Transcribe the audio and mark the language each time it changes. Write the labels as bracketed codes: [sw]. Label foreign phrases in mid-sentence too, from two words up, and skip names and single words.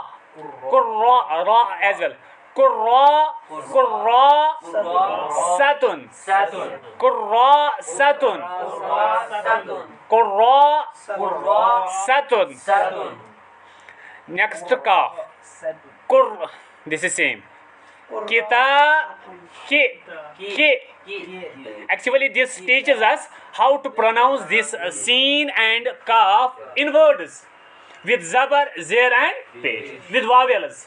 [ar] Qurra, [en] ra as well. [ar] كرا، كرا، سة. كرا، سة. كرا، سة. [en] Next kaf. Qur. This is same. Kita, ki. Actually, this teaches us how to pronounce this seen and kaf in words with zabar, zer, and pesh, with vowels.